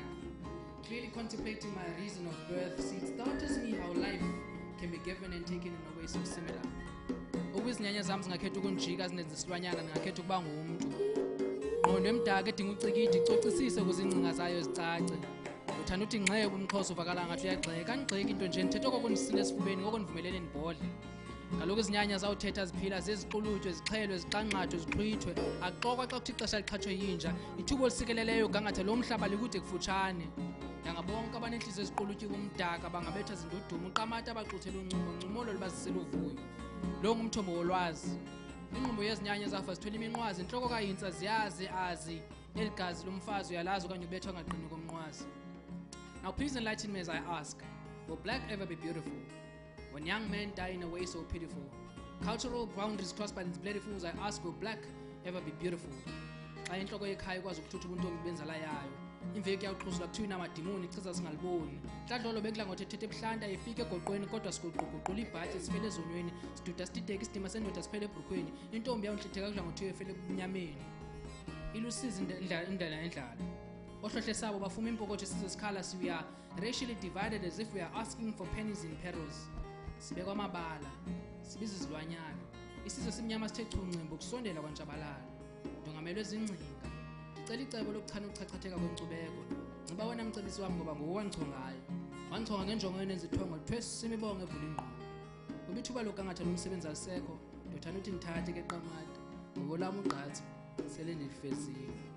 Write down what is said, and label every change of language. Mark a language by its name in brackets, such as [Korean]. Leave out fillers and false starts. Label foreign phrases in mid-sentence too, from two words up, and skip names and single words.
[English] Clearly contemplating my reason of birth, see, it startles me how life can be given and taken in a way so similar. [Xhosa] Ukuzinyanya zami zingakhetha ukunjika zinenze isilwanyana ngakhetha ukuba ngumuntu. Ngqondo emdaka edinga ucikidi icocisise ukuze ingcinga zayo zicace. Uthanda uthi ngxeke umxhosa uvakala ngathi uyagxeka, angigxeki into nje nithetha okokundisile esifubeni okonivumelele ndibodle. Kaloku izinyanya zawuthetha ziphila zeziqulutywe zixhelwe ziqanqathwe zixhwithwe axokwa xa kuthi ixesha liqhatshwe yinja ithubo olisikeleleyo ugangatha lo mhlaba likude kufutshane ndangabonke abanenhliziyo eziqulutyiwe umdaka bangabetha zindudumo uqamata abaxuthela uncumo ncumolo libazisela uvuyo lo ngumthombo wolwazi inqumbo yezinyanya zafa zithwele iminqwazi intloko kayintsa ziyazi azi eli gazi lomfazi uyalazi okanye ubethwa ngaqini komnqwazi. [English] Now please enlighten me as I ask, will black ever be beautiful? When young men die in a way so pitiful, cultural boundaries crossed by these bloody fools, I ask, will black ever be beautiful? [Xhosa] Xa intloko yekhaya ikwazi ukuthutha ubuntombi benzala yayo imveki yawuxhuzula kuthiwa inamadimoni ichiza singaliboni mhlandlolo bekudla ngothethethe ebuhlanta ifike egoqweni kodwa siguquguqula ibhatyi sifele ezonyweni siduda sideke isidima sendoda siphele ebhrukhweni intombi yawuntlitheka kudla ngothiwa efele ebumnyameni ilusizi indlela endlala ohlohle sabo bafuma impokotho size sikhala [English] we are racially divided as if we are asking for pennies in perils. [Xhosa] Sibekwa amabala sibiza izilwanyana isizwe simnyama sithe chuncimbo kusondela kwantshabalala ndongamelwe zingcinga ndicela icebo lokuchana ukuchachatheka kwenkcubeko nxiba wena mcebisi wami ngoba ngowanchongayo wanchonga ngenjongo yenenza ithongo lithwe simibongo evula ingqondo kuba ithuba lokugangatha lomsebenzi alisekho ndothanda uthi ndithathe ke qamata ngokolami ugqatso sele ndilifezile